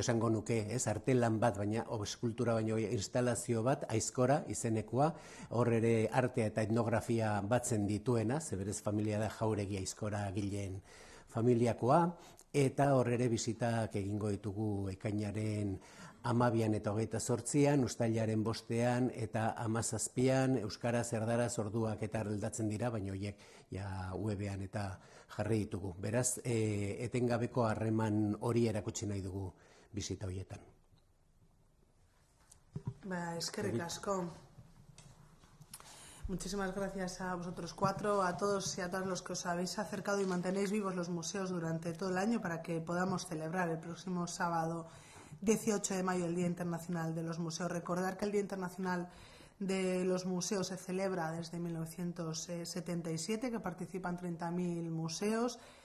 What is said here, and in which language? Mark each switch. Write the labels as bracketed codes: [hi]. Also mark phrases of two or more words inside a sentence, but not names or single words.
[eu] esango nuke, artelan bat, baina eskultura baino instalazio bat, Aizkora izenekoa, hor ere artea eta etnografia batzen dituena, zeberez familia da Jauregi Aizkora gileen familiakoa, eta hor ere bizitak egingo ditugu ekainaren 12an eta 28an, uztailaren 5an eta 17an, euskaraz, erdaraz, orduak eta aldatzen dira, baina horiek webean eta jarri ditugu. Beraz, etengabeko harreman hori erakutsi nahi dugu bizita horietan. Eskerrik asko. [es] Muchísimas gracias a vosotros cuatro, a todos y a todas los que os habéis acercado y mantenéis vivos los museos durante todo el año para que podamos celebrar el próximo sábado 18 de mayo el Día Internacional de los Museos. Recordar que el Día Internacional de los Museos se celebra desde 1977, que participan 30.000 museos,